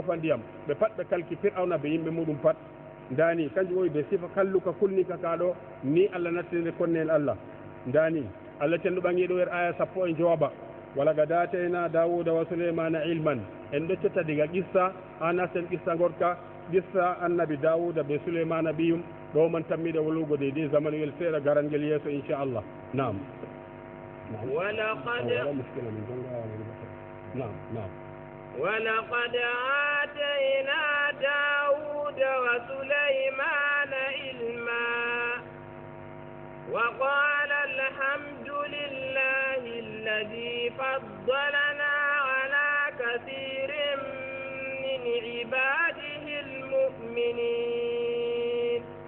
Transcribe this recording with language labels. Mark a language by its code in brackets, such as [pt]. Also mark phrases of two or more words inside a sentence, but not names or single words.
[ff] joofa ndiyam ɓe pat ɓe kalki fir'auna ɓe yimɓe muɗum pat ndani kanjum woyi ɓe sifa kalluka kulnika kaɗo ni allah nattinde konne en allah ndani allah tenɗo ɓangiɗo er aya 10 e jooɓa [ar] ولقد آتينا داود وسليمان علما [ff] en ɗoccota diga qissa ha nasten qissa gorka qissa annabi dawuda be souleymana ɓiyum ɗo man tammiɗe wolugo deydi zamanuel seeɗa garangel yeeso inchallah nam [ar] ولقد آتينا داود وسليمان علما وقال الحمد لله الذي فضلنا على كثير من عباده المؤمنين